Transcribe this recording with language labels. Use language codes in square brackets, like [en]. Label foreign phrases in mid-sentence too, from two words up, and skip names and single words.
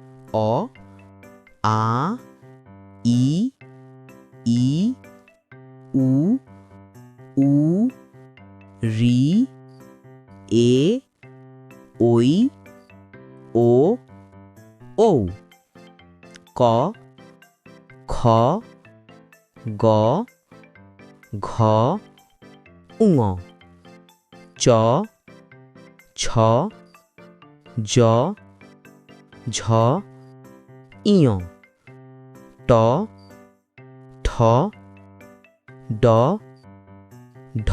[bn] অ আ ই ই উ উ রি এ ওই ও ঔ ক খ গ ঘ ঙ চ ছ জ ঝ ইয় ট ঠ ড ঢ